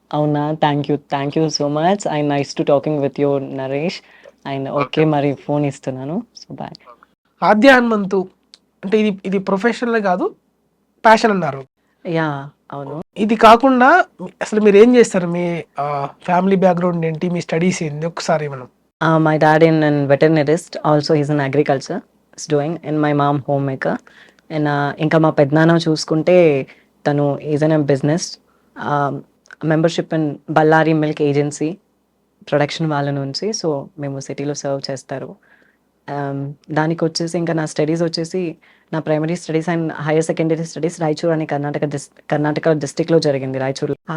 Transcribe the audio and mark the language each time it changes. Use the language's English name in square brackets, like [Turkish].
[English] అవునా, thank you so much. And nice to talking with you Naresh. [Telugu] And okay మరి phone ఇస్తున్నాను. So bye. ఆద్య హనుమంతు అంటే ఇది ప్రొఫెషనల్ కాదు, ప్యాషన్ అన్నారు. యా అవును. ఇది కాకుండా అసలు మీరు ఏం చేస్తారు, మీ ఫ్యామిలీ బ్యాక్గ్రౌండ్ ఏంటి, మీ స్టడీస్ ఏంటి, ఒకసారి మనం. [English] My dad in an veterinarist, also he's in agriculture, is doing, and my mom homemaker. [Telugu] And ఇంకా మా పెద్దనాన్న చూసుకుంటే తను [English] is an business membership [Telugu] in Ballari milk agency production వాళ్ళ నుంచి. సో మేము సిటీలో సర్వ్ చేస్తారు. దానికి వచ్చేసి ఇంకా నా స్టడీస్ వచ్చేసి నా primary studies and higher secondary studies Raichur అని కర్ణాటక డిస్టిక్లో జరిగింది, రాయచూర్.